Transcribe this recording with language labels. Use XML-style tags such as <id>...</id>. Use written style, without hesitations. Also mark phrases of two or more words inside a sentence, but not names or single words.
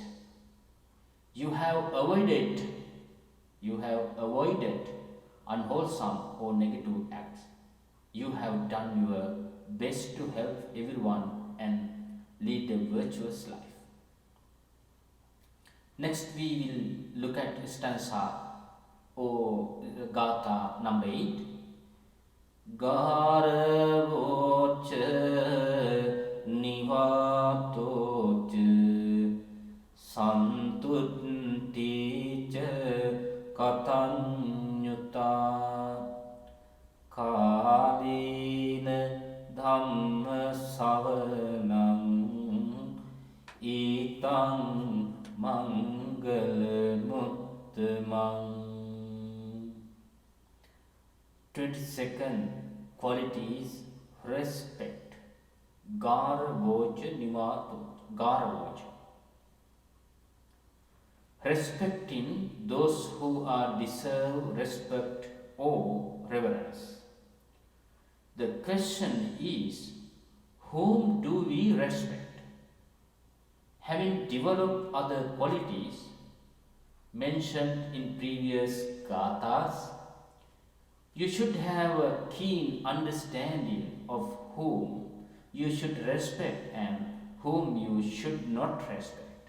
<en>You have avoided unwholesome or negative acts. You have done your best to help everyone and lead a virtuous life. Next we will look at stanza or Gatha number 8.</en> <pi>Garavocha nivatocha santutticha katanyuta kalina dhamma savanam itang Mangala Sutta.</pi> <en>22nd quality is respect.</en> <pi>Garavocha nivatocha. Garavocha.</pi> <en>Respecting those who are deserve respect or reverence. The question is, whom do we respect? Having developed other qualities mentioned in previous gathas, you should have a keen understanding of whom you should respect and whom you should not respect.</en>